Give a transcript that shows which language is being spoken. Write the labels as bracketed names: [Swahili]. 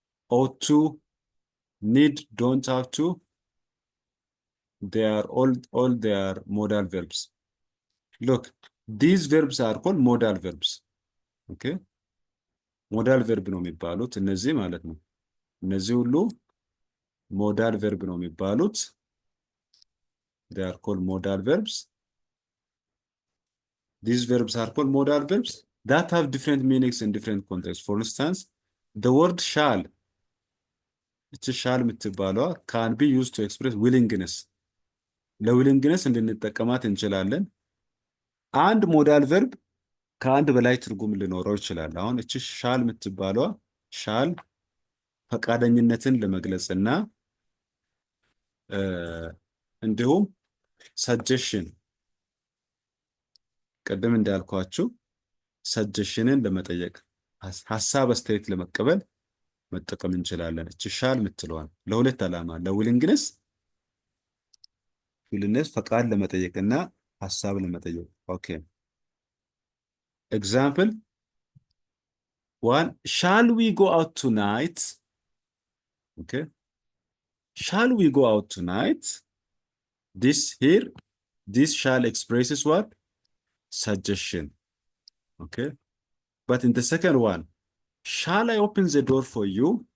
[English] ought to need don't have to they are all they are modal verbs. Look, these verbs are called modal verbs. [Amharic] Okay, modal verb ነው የሚባሉት እነዚህ ማለት ነው። እነዚህ ሁሉ ሞዳል ቨርብ ነው የሚባሉት። [English] they are called modal verbs. These verbs are called modal verbs that have different meanings in different contexts. For instance, the word shall, [Amharic] እቺ shall የምትባለዋ [English] can be used to express willingness። [Amharic] ለዊሊንግነስ እንድንጠቀማት እንችላለን። አንድ ሞዳል ቨርብ ከአንድ በላይ ትርጉም ሊኖረው ይችላል። አሁን እቺ shall የምትባለዋ shall ፈቃደኝነትን ለመግለጽና እንዲሁም ሰጀሽን ቀደም እንዳልኳችሁ ሰጀሽንን ለመጠየቅ ሐሳብ አስተያየት ለመቀበል መጠቀም እንችላለን። እቺ ሻል የምትለዋን ለሁለት ዓላማ ለዊሊንግነስ ፈቃድ ለመጠየቅና ሐሳብ ለመጠየቅ። ኦኬ ኤግዛምፕል 1 [English] shall we go out tonight? Okay, shall we go out tonight? This shall expresses what? Suggestion. Okay, but in the second one, shall I open the door for you?